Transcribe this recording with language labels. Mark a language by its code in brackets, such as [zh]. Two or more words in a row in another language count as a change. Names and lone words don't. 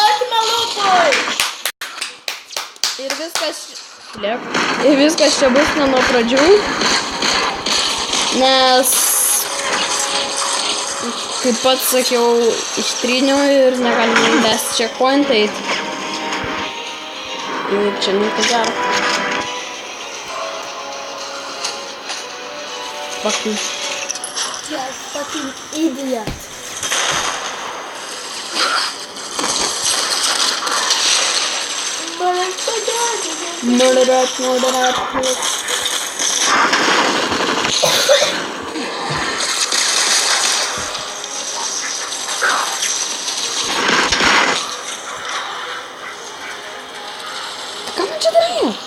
[lt] Ir viskas čia bus ne nuo pradžių, nes, kaip pats sakiau, ištryniau ir negalime įvesti checkpointą eiti. Ir čia nieko gero. Fucking. [en] Yes, fucking idiot. [lt] Moderat. Ką man čia darai?